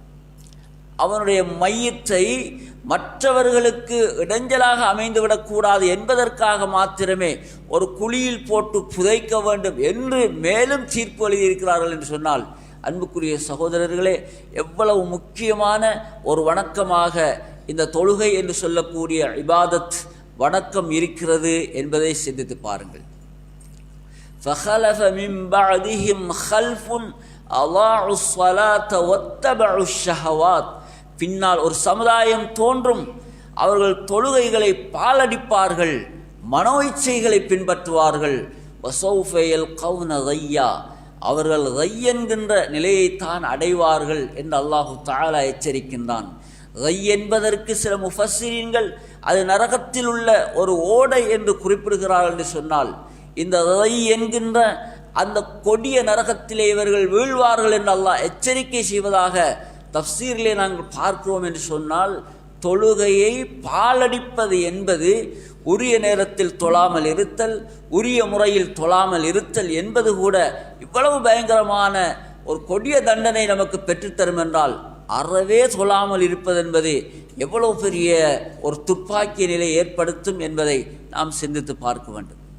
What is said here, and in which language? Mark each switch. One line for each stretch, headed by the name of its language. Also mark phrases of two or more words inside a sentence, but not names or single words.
Tamil: அவனுடைய மையத்தை மற்றவர்களுக்கு இடைஞ்சலாக அமைந்துவிடக்கூடாது என்பதற்காக மாத்திரமே ஒரு குழியில் போட்டு புதைக்க வேண்டும் என்று மேலும் தீர்ப்பு எழுதியிருக்கிறார்கள் என்று சொன்னால், அன்புக்குரிய சகோதரர்களே, எவ்வளவு முக்கியமான ஒரு வணக்கமாக இந்த தொழுகை என்று சொல்லக்கூடிய இபாதத் வணக்கம் இருக்கிறது என்பதை சிந்தித்து பாருங்கள்.
Arabic: فَخَلَفَ مِنْ بَعْدِهِمْ خَلْفٌ أَضَاعُوا الصَّلَاةَ وَاتَّبَعُوا الشَّهَوَاتِ,
Tamil: பின்னால் ஒரு சமுதாயம் தோன்றும், அவர்கள் தொழுகைகளை பாலடிப்பார்கள், மனோ இச்சைகளை பின்பற்றுவார்கள்.
Arabic: وَسَوْفَ يَلْقَوْنَ غَيًّا,
Tamil: அவர்கள் ரை என்கின்ற நிலையைத்தான் அடைவார்கள் என்று
Arabic: الله تعالى
Tamil: எச்சரிக்கின்றான். ரை என்பதற்கு சில முஃபஸ்ஸிரீன்கள் அது நரகத்தில் உள்ள ஒரு ஓடை என்று குறிப்பிடுகிறார்கள் என்று சொன்னால், இந்த ரை என்கின்ற அந்த கொடிய நரகத்திலே இவர்கள் வீழ்வார்கள் என்று அல்லாஹ் எச்சரிக்கை செய்வதாக தஃப்சீரிலே நாங்கள் பார்க்கிறோம் என்று சொன்னால், தொழுகையை பாலடிப்பது என்பது உரிய நேரத்தில் தொழாமல் இருத்தல், உரிய முறையில் தொழாமல் இருத்தல் என்பது கூட இவ்வளவு பயங்கரமான ஒரு கொடிய தண்டனை நமக்கு பெற்றுத்தரும் என்றால், அறவே தொழாமல் இருப்பது என்பது எவ்வளவு பெரிய ஒரு துப்பாக்கிய நிலை ஏற்படுத்தும் என்பதை நாம் சிந்தித்து பார்க்க வேண்டும்.